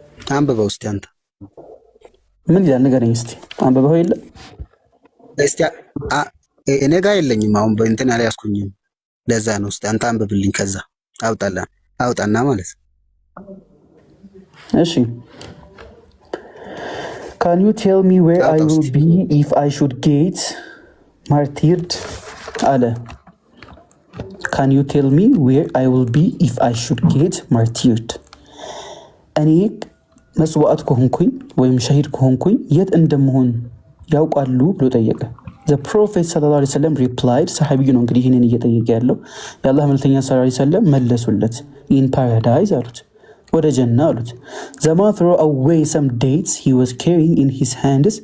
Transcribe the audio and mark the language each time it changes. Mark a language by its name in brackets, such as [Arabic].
[Amharic] አንብበው እስቲ አንተ ምን ይላል ንገረኝ እስቲ። አንብበው የለ እስቲ እኔ ጋር የለኝም አሁን በእንትን አልያዝኩኝም። ለዛ ነው እስቲ አንተ አንብብልኝ ከዛ አውጣና ማለት ነው። [English] እሺ Can you tell me where I will be if I should get martyred? አለ Can you tell me where I will be if I should get martyred? [Amharic] እኔ መስዋዕት ከሆንኩኝ ወይም ሸሂድ ከሆንኩኝ የት እንደምሆን ያውቃሉ ብሎ ጠየቀ። [English] The Prophet sallallahu alaihi wasallam replied, [Amharic] ሰሃቢዩ ነው እንግዲህ ይሄንን እየጠየቀ ያለው። የአላህ መልእክተኛ sallallahu alaihi wasallam መለሱለት [English] in paradise [Amharic] አሉት፣ ወደ ጀና አሉት። [English] The man threw away some dates he was carrying in his hands.